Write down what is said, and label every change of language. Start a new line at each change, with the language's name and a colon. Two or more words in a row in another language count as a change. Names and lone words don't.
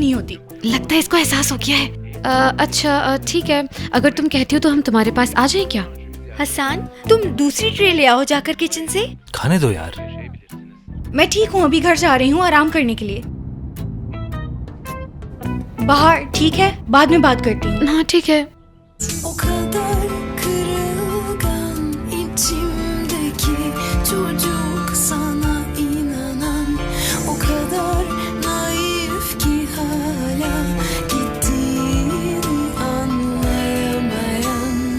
Hindi: लगता है इसको एहसास हो गया है। अच्छा ठीक है, अगर तुम कहती हो तो हम तुम्हारे पास आ जाएं क्या? हसन, तुम दूसरी ट्रे ले आओ जाकर किचन से। खाने दो यार। मैं ठीक हूँ, अभी घर जा रही हूँ आराम करने के लिए। बाहर ठीक है, बाद में बात करती हूँ। हाँ ठीक है।
Turkish: O kadar kırılgan içimdeki çocuk sana inanan, o kadar naif ki hala gittiğini anlayamayan.